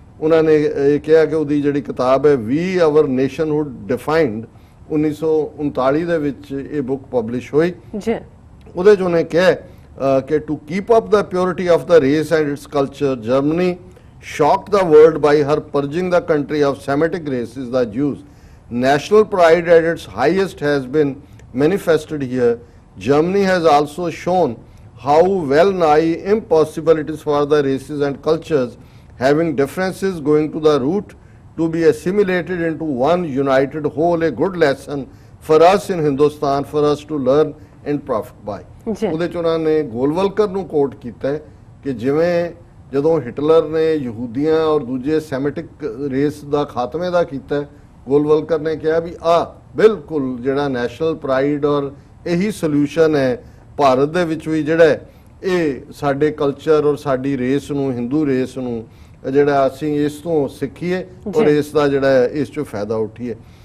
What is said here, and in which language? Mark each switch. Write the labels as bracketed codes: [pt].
[pa] ਉਹਨਾਂ ਨੇ ਇਹ ਕਿਹਾ ਕਿ ਉਹਦੀ ਜਿਹੜੀ ਕਿਤਾਬ ਹੈ ਵੀ ਆਵਰ ਨੇਸ਼ਨਹੁੱਡ ਡਿਫਾਈਨਡ 1939 ਦੇ ਵਿੱਚ ਇਹ ਬੁੱਕ ਪਬਲਿਸ਼ ਹੋਈ। ਉਹਦੇ 'ਚ ਉਹਨੇ ਕਿਹਾ ਕਿ [en] To keep up the purity of the race and its culture Germany shocked the world by her purging the country of Semitic races, the Jews. National pride at its highest has been manifested here. Germany has also shown how well nigh impossible it is for the races and cultures having differences going to the root to be assimilated into one united whole, a good lesson for us in Hindustan, for us to learn and profit by. [pa] ਉਹਦੇ 'ਚ ਉਹਨਾਂ ਨੇ ਗੋਲਵਲਕਰ ਨੂੰ ਕੋਟ ਕੀਤਾ ਹੈ ਕਿ ਜਿਵੇਂ ਜਦੋਂ ਹਿਟਲਰ ਨੇ ਯਹੂਦੀਆਂ ਔਰ ਦੂਜੇ ਸੈਮਿਟਿਕ ਰੇਸ ਦਾ ਖਾਤਮੇ ਦਾ ਕੀਤਾ, ਗੋਲਵਲਕਰ ਨੇ ਕਿਹਾ ਵੀ ਬਿਲਕੁਲ ਜਿਹੜਾ ਨੈਸ਼ਨਲ ਪ੍ਰਾਈਡ ਔਰ ਇਹੀ ਸੋਲੂਸ਼ਨ ਹੈ ਭਾਰਤ ਦੇ ਵਿੱਚ ਵੀ ਜਿਹੜਾ ਇਹ ਸਾਡੇ ਕਲਚਰ ਔਰ ਸਾਡੀ ਰੇਸ ਨੂੰ, ਹਿੰਦੂ ਰੇਸ ਨੂੰ ਜਿਹੜਾ ਅਸੀਂ ਇਸ ਤੋਂ ਸਿੱਖੀਏ ਔਰ ਇਸ ਦਾ ਜਿਹੜਾ ਇਸ 'ਚੋਂ ਫਾਇਦਾ ਉਠੀਏ।